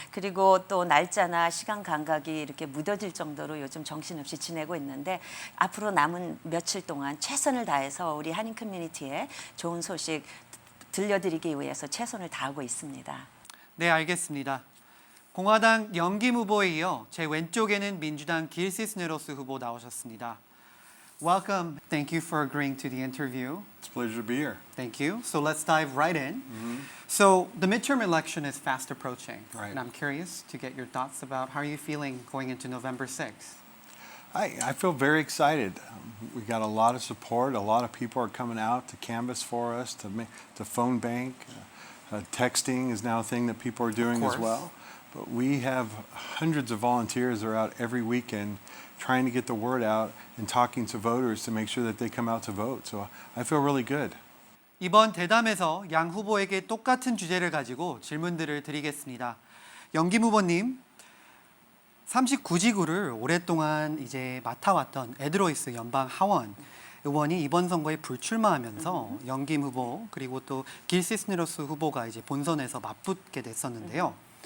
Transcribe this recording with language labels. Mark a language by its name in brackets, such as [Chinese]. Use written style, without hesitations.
[Korean] 그리고 또 날짜나 시간 감각이 이렇게 무뎌질 정도로 요즘 정신없이 지내고 있는데 앞으로 남은 며칠 동안 최선을 다해서 우리 한인 커뮤니티에 좋은 소식 들려드리기 위해서 최선을 다하고 있습니다. 네, 알겠습니다. 공화당 영김 후보에 이어 제 왼쪽에는 민주당 길 시스네로스 후보 나오셨습니다. [English] Welcome. Thank you for agreeing to the interview. It's a pleasure to be here. Thank you. So let's dive right in. So the midterm election is fast approaching. Right. And I'm curious to get your thoughts about how are you feeling going into November 6th? I feel very excited. We got a lot of support. A lot of people are coming out to canvass for us, to phone bank. Texting is now a thing that people are doing as well. But we have hundreds of volunteers that are out every weekend trying to get the word out and talking to voters to make sure that they come out to vote. So I feel really good. [Korean] 이번 대담에서 양 후보에게 똑같은 주제를 가지고 질문들을 드리겠습니다. 영김 후보님, 39지구를 오랫동안 이제 맡아왔던 에드로이스 연방 하원 의원이 이번 선거에 불출마하면서 영김 후보 그리고 또 길 시스네로스 후보가 이제 본선에서 맞붙게 됐었는데요.